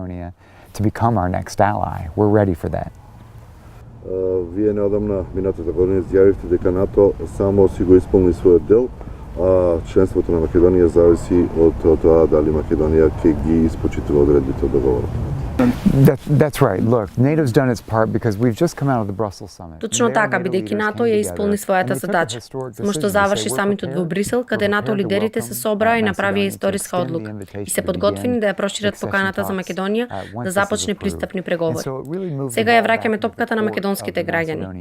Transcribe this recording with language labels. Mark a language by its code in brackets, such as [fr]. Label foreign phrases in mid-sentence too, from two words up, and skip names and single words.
[mk] Вие неодамна минатата година изјавивте дека НАТО само си го исполни својот дел, а членството на Македонија зависи од тоа дали Македонија ќе ги испочитува одредбите од договорот. [en] That's right. Look, NATO's done its part because we've just come out of the Brussels summit. [mk] Точно така, бидејќи НАТО ја исполни својата задача. Само што заврши самитот во Брисел, каде НАТО лидерите се собраа и направија историска одлука и се подготвени да ја прошират поканата за Македонија да започне пристапни преговори. Сега ја враќаме топката на македонските граѓани.